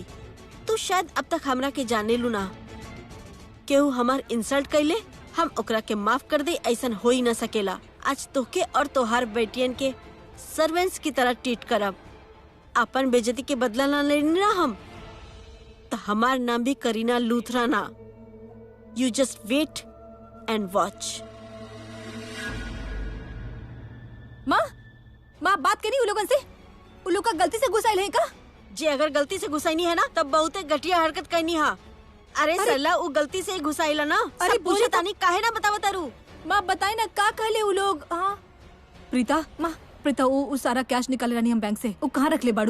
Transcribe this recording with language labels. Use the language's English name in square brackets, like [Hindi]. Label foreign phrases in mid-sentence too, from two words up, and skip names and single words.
[Bhojpuri] तू शायद अब तक हमरा के जाने लू ना, केहू हमार इंसल्ट कैले हम ओकरा के माफ कर दे, ऐसन हो ही न सकेला। आज तोके और तोहार बेटियन के सर्वेंट्स की तरह ट्रीट करब। अपन बेइज्जती के बदला ना लेनी ना हम, तो हमार नाम भी करीना लूथरा ना। [English] You just wait and watch. [Bhojpuri] माँ बात करी उन लोगन से, उन लोग का गलती से घुसाइल है का? जे अगर गलती से घुसाई नहीं है ना तब बहुते घटिया हरकत करनी है। अरे सरला वो गलती से घुसाइला ना। अरे पूछे तानी काहे ना बतावा तारू। माँ बताई ना का कहले वो लोग। हाँ प्रीता वो सारा कैश निकाले रानी हम बैंक से, वो कहाँ रख ले बाड़ू?